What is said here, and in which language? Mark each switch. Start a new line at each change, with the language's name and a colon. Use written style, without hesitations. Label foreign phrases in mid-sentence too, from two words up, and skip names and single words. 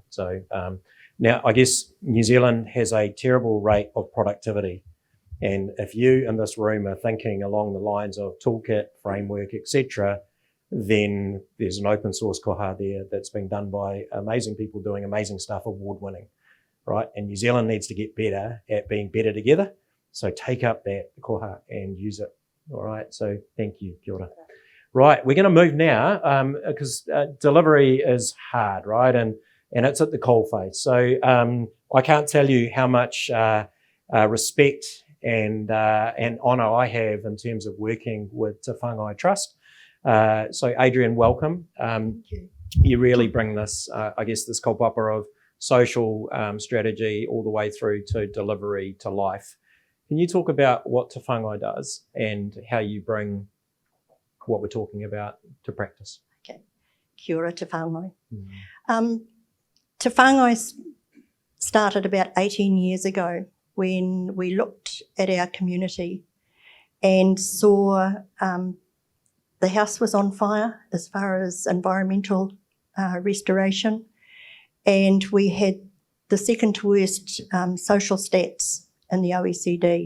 English: So now, I guess New Zealand has a terrible rate of productivity, and if you in this room are thinking along the lines of toolkit, framework, etc., then there's an open source koha there that's been done by amazing people doing amazing stuff, award-winning. Right, and New Zealand needs to get better at being better together. So take up that koha and use it. All right, so thank you,
Māori: kia ora.
English: Right, we're going to move now because delivery is hard, right, and it's at the coalface. So I can't tell you how much respect and honour I have in terms of working with Te Whāngai Trust. So Adrienne, welcome. Thank you. You really bring this, I guess, this kaupapa of social strategy all the way through to delivery to life. Can you talk about what Te Whāngai does and how you bring what we're talking about to practice?
Māori: Okay. Kia ora Te Whāngai.
English: Te Whāngai started about 18 years ago when we looked at our community and saw the house was on fire as far as environmental restoration. And we had the second worst social stats in the OECD.